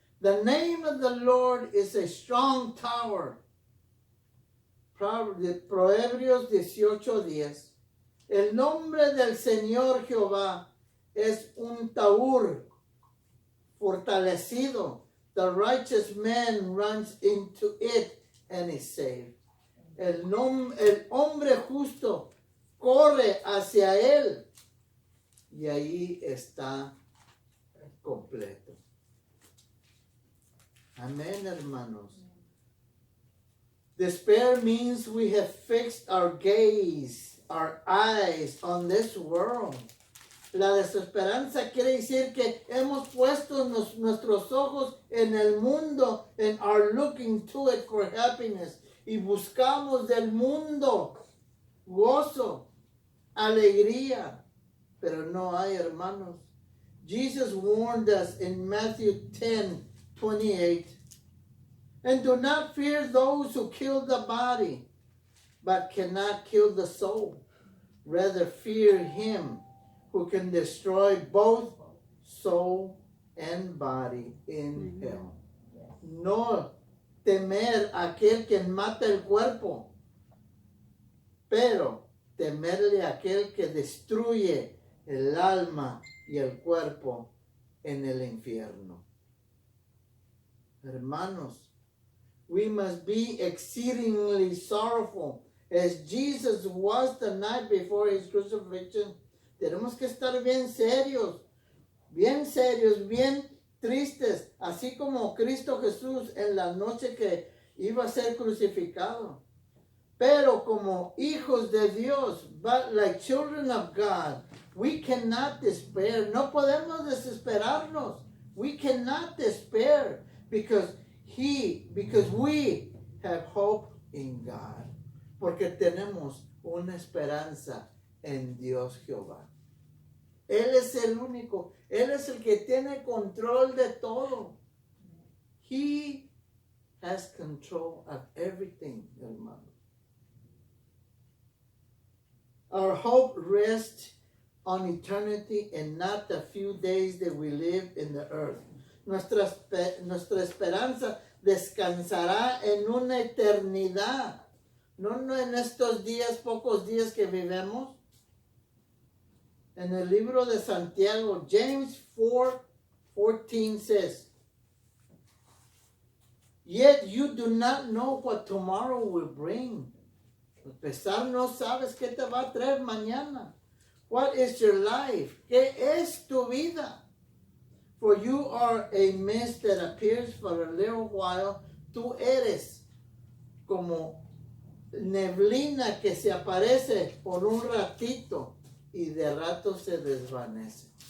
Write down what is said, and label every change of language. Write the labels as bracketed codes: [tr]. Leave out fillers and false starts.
[en] The name of the Lord is a strong tower. [es] Proverbios 18:10. El nombre del Señor Jehová es un taur fortalecido. [en] The righteous man runs into it and is saved. [es] El hombre justo corre hacia él y ahí está completo. Amén, hermanos. [en] Despair means we have fixed our gaze, our eyes on this world. [es] La desesperanza quiere decir que hemos puesto nuestros ojos en el mundo [en] and are looking to it for happiness. [es] Y buscamos del mundo gozo, alegría, pero no hay, hermanos. [en] Jesus warned us in Matthew 10:28. And do not fear those who kill the body, but cannot kill the soul. Rather fear him who can destroy both soul and body in hell. [es] No temer a aquel que mata el cuerpo, pero temerle a aquel que destruye el alma y el cuerpo en el infierno. Hermanos, [en] we must be exceedingly sorrowful as Jesus was the night before his crucifixion. [es] Tenemos que estar bien serios, bien tristes, así como Cristo Jesús en la noche que iba a ser crucificado. Pero como hijos de Dios, [en] but like children of God, we cannot despair. [es] No podemos desesperarnos. [en] We cannot despair because we have hope in God. [es] Porque tenemos una esperanza en Dios Jehová. Él es el único. Él es el que tiene control de todo. [en] He has control of everything, [es] hermano. [en] Our hope rests on eternity and not the few days that we live in the earth. [es] Nuestra esperanza descansará en una eternidad, no en estos días, pocos días que vivimos. En el libro de Santiago, [en] James 4:14 says, Yet you do not know what tomorrow will bring. [es] A pesar no sabes qué te va a traer mañana. [en] What is your life? [es] ¿Qué es tu vida? [en] For you are a mist that appears for a little while. [es] Tú eres como neblina que se aparece por un ratito y de rato se desvanece.